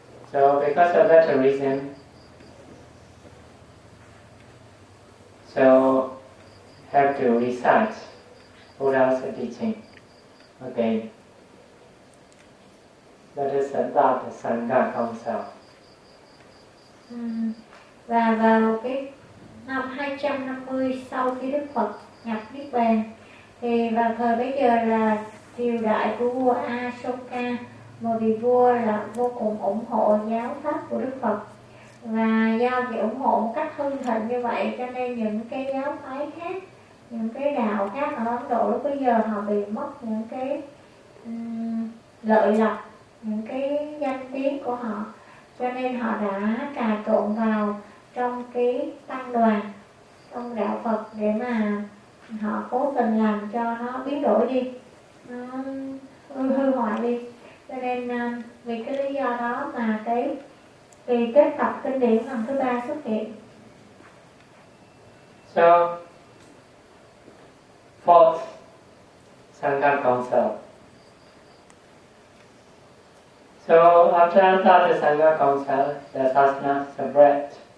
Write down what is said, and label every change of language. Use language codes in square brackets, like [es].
[en] So because of that reason, so have to research Buddha's teaching. Okay. That is the third Sangha Council. [vi] Và vào cái năm 250 sau khi Đức Phật nhập Niết Bàn, thì vào thời bấy giờ là triều đại của vua Ashoka, một vị vua là vô cùng ủng hộ giáo pháp của Đức Phật. Và do cái ủng hộ một cách hưng thịnh như vậy cho nên những cái giáo phái khác, những cái đạo khác ở Ấn Độ lúc bây giờ họ bị mất những cái lợi lộc, những cái danh tiếng của họ. Cho nên họ đã trà trộn vào trong cái tăng đoàn, trong đạo Phật để mà họ cố tình làm cho nó biến đổi đi, nó hư hoại đi. Cho nên vì cái lý do đó mà cái kỳ kết tập kinh điển lần thứ ba xuất hiện. [en] So, fourth Sangha Council. So, after the Sangha Council, the sasana spread.